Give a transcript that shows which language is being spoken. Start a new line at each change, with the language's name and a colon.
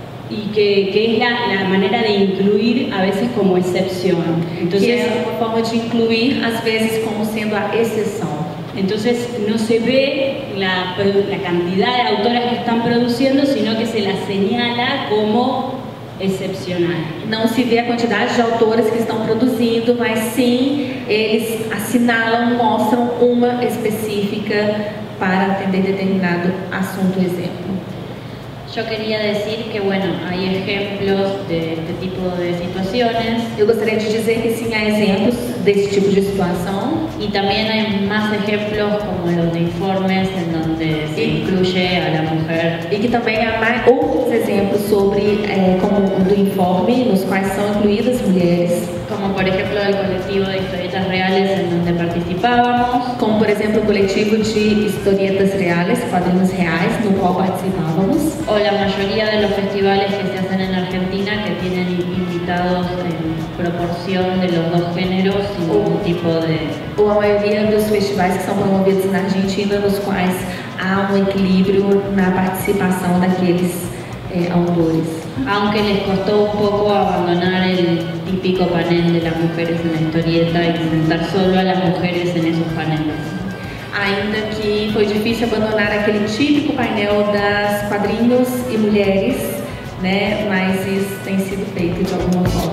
Spanish: Y que es la manera de incluir a veces como excepción. Entonces,
Portuguese: que é uma forma de incluir às vezes como sendo a exceção.
Spanish: Entonces no se ve la cantidad de autoras que están produciendo, sino que se las señala como excepcional.
Portuguese: Não se vê a quantidade de autoras que estão produzindo, mas sim eles assinalam, mostram uma específica para atender determinado assunto, exemplo.
Spanish: Yo quería decir que, bueno, hay ejemplos de este tipo de situaciones.
Portuguese: Eu gostaria de dizer que sim, há exemplos desse tipo de situação.
Spanish: Y también hay más ejemplos como los de Informes en donde se incluye a la mujer.
Portuguese: E que também há mais outros exemplos sobre, como o do Informe, nos quais são incluídas mulheres.
Spanish: Como por ejemplo el colectivo de historietas reales en donde participábamos.
Portuguese: Como por exemplo o coletivo de historietas reales, quadrinhos reais, no qual participávamos.
Spanish: O la mayoría de los festivales que se hacen en Argentina que tienen invitados en proporción de los dos géneros sin ningún tipo de...
Portuguese: Ou a maioria dos festivais que são promovidos na Argentina, nos quais há um equilíbrio na participação daqueles autores.
Spanish: Aunque les costó un poco abandonar el típico panel de las mujeres en la historieta y sentar solo a las mujeres en esos paneles.
Portuguese: Ainda que foi difícil abandonar aquele típico painel das quadrinhos e mulheres, né? Mas isso tem sido feito de alguma